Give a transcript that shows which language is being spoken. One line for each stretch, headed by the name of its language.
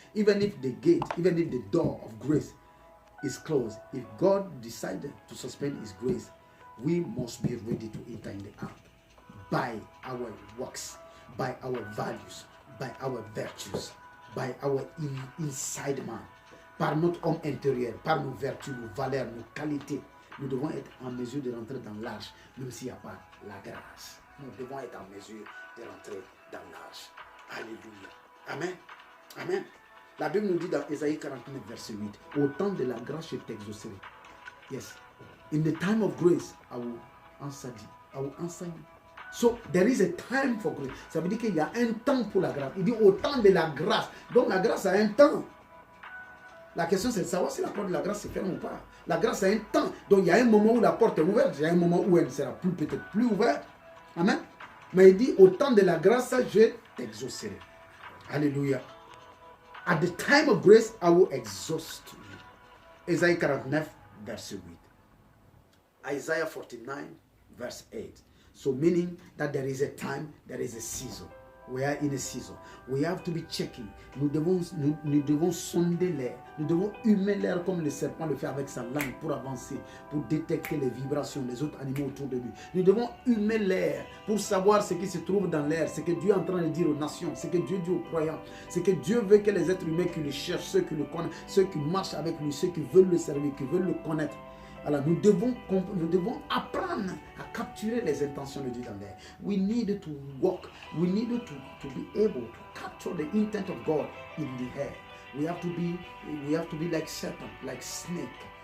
English: Even if the gate, even if the door of grace is closed, if God decided to suspend his grace, we must be ready to enter in the ark by our works, by our values, by our virtues, by our inside man,
French: par notre homme intérieur, par nos vertus, nos valeurs, nos qualités. Nous devons être en mesure de rentrer dans l'arche, même s'il n'y a pas la grâce. Nous devons être en mesure de rentrer dans l'arche. Alléluia. Amen. Amen. La Bible nous dit dans Ésaïe 49, verset 8, au temps de la grâce, je t'exaucerai.
English: Yes. In the time of grace, I will answer thee. I will answer you. So, there is a time for grace.
French: Ça veut dire qu'il y a un temps pour la grâce. Il dit au temps de la grâce. Donc, la grâce a un temps. La question, c'est de savoir si la porte de la grâce se ferme ou pas. La grâce a un temps. Donc, il y a un moment où la porte est ouverte. Il y a un moment où elle ne sera plus, peut-être plus ouverte. Amen. Mais il dit, au temps de la grâce, je t'exaucerai. Alléluia.
English: At the time of grace, I will exhaust you. Isaiah 49,
French: verset
English: 8. Isaiah 49, verse 8. So meaning that there is a time, there is a season. We are in a season. We have to be checking.
French: Nous devons sonder l'air. Nous devons humer l'air comme le serpent le fait avec sa langue pour avancer, pour détecter les vibrations des autres animaux autour de lui. Nous devons humer l'air pour savoir ce qui se trouve dans l'air, ce que Dieu est en train de dire aux nations, ce que Dieu dit aux croyants, ce que Dieu veut que les êtres humains qui le cherchent, ceux qui le connaissent, ceux qui marchent avec lui, ceux qui veulent le servir, qui veulent le connaître. Alors nous devons apprendre à capturer les intentions de Dieu dans l'air.
English: We need to walk. We need to be able to capture the intent of God in the air. We have to be like serpent, like snake.